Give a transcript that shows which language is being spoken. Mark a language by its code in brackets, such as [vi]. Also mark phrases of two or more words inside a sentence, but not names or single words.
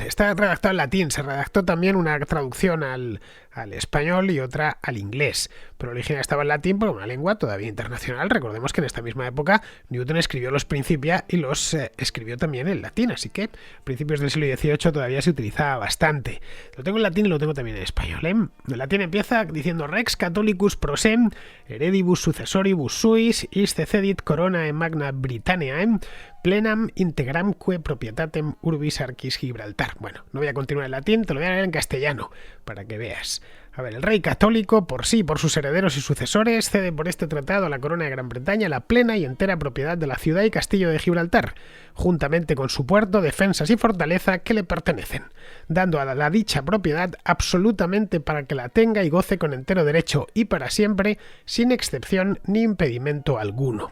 [es] Está redactado en latín, se redactó también una traducción al español y otra al inglés, pero el original estaba en latín por una lengua todavía internacional. Recordemos que en esta misma época Newton escribió los Principia y los escribió también en latín, así que a principios del siglo XVIII todavía se utilizaba bastante. Lo tengo en latín y lo tengo también en español. En latín empieza diciendo [la] Rex Catholicus prosem heredibus successoribus suis iste cedit coronae magna Britanniae plenam integramque proprietatem urbis arcis Gibraltar. [es] Bueno, no voy a continuar en latín, te lo voy a leer en castellano para que veas. A ver, el rey católico, por sí y por sus herederos y sucesores, cede por este tratado a la corona de Gran Bretaña la plena y entera propiedad de la ciudad y castillo de Gibraltar, juntamente con su puerto, defensas y fortaleza que le pertenecen, dando a la dicha propiedad absolutamente para que la tenga y goce con entero derecho y para siempre, sin excepción ni impedimento alguno.